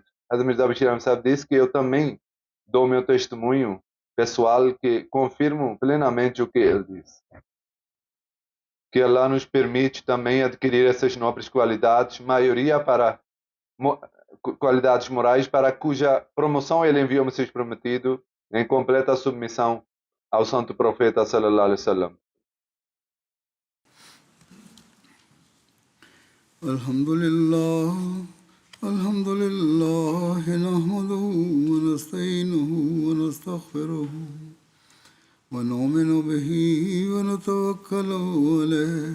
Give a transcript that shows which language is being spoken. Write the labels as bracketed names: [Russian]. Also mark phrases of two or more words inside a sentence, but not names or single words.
[Portuguese] Hazrat Bashir Ahmed Sahib disse que eu também dou meu testemunho pessoal que confirmo plenamente o que ele disse. Que Allah nos permite também adquirir essas nobres qualidades, maioria para qualidades morais para cuja promoção ele enviou o Messias prometido em completa submissão ao santo profeta [Arabic] صلى الله عليه وسلم. الحمد لله نحمده ونستعينه ونستغفره ونؤمن به ونتوكل عليه